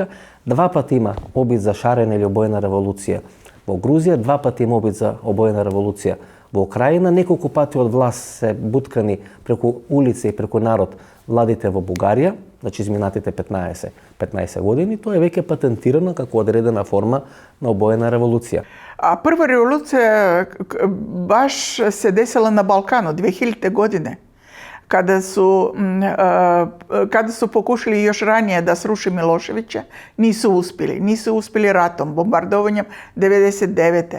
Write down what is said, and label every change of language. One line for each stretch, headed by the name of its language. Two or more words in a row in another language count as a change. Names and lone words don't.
Macedonian: Два пати има обид за шарена или обоена револуција во Грузија, два пати има обид за обоена револуција во Украина, неколку пати од власт се буткани преку улица и преку народ владите во Бугарија, значи изминатите 15 години, тоа е веќе патентирано како одредена форма на обоена револуција.
Serbian: A prva revolucija baš se desila na Balkanu 2000. godine, kada su pokušali još ranije da sruši Miloševića, nisu uspjeli. Nisu uspjeli ratom, bombardovanjem 99.